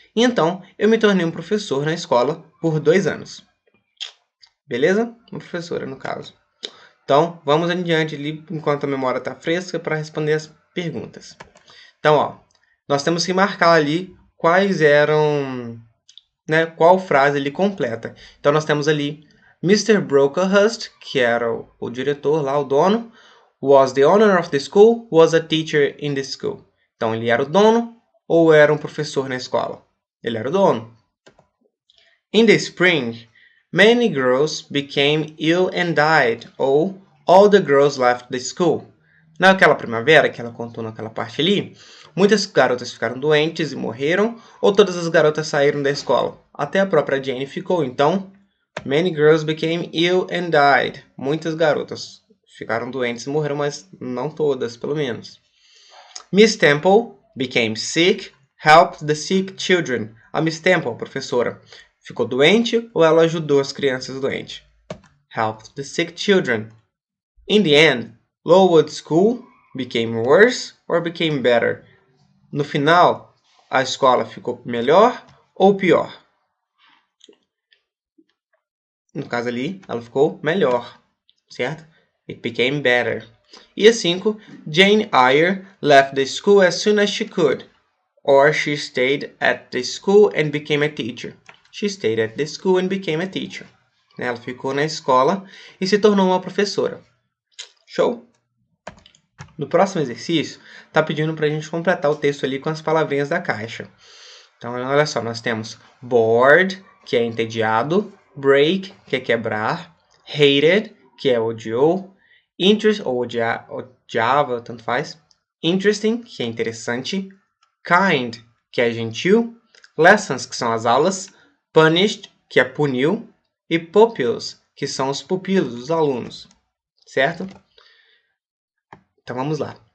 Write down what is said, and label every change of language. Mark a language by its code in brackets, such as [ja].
[pt] E então, eu me tornei um professor na escola por 2 anos. Beleza? Uma professora, no caso. Então, vamos adiante ali, enquanto a memória está fresca, para responder as perguntas. Então, ó, nós temos que marcar ali quais eram, né, qual frase ele completa. Então, nós temos ali Mr. [en] Brocklehurst, [pt] que era o diretor lá, o dono, [en] was the owner of the school, was a teacher in the school. [pt] Então, ele era o dono ou era um professor na escola? Ele era o dono. [en] In the spring, many girls became ill and died, ou all the girls left the school. [pt] Naquela primavera, que ela contou naquela parte ali, muitas garotas ficaram doentes e morreram, ou todas as garotas saíram da escola. Até a própria Jane ficou, então, [en] many girls became ill and died. [pt] Muitas garotas ficaram doentes e morreram, mas não todas, pelo menos. [en] Miss Temple became sick, helped the sick children. [pt] A Miss Temple, a professora, ficou doente ou ela ajudou as crianças doentes? [en] Helped the sick children. In the end, Lowood School became worse or became better? [pt] No final, a escola ficou melhor ou pior? No caso ali, ela ficou melhor, certo? [en] It became better. [pt] E a 5, [en] Jane Eyre left the school as soon as she could, or she stayed at the school and became a teacher. She stayed at the school and became a teacher. [pt] Ela ficou na escola e se tornou uma professora. Show? No próximo exercício, está pedindo para a gente completar o texto ali com as palavrinhas da caixa. Então, olha só, nós temos bored, que é entediado, break, que é quebrar, hated, que é odiou, interest, ou odiava, tanto faz, interesting, que é interessante, kind, que é gentil, lessons, que são as aulas, punished, que é puniu, e pupils, que são os pupilos, os alunos, certo? Então vamos lá.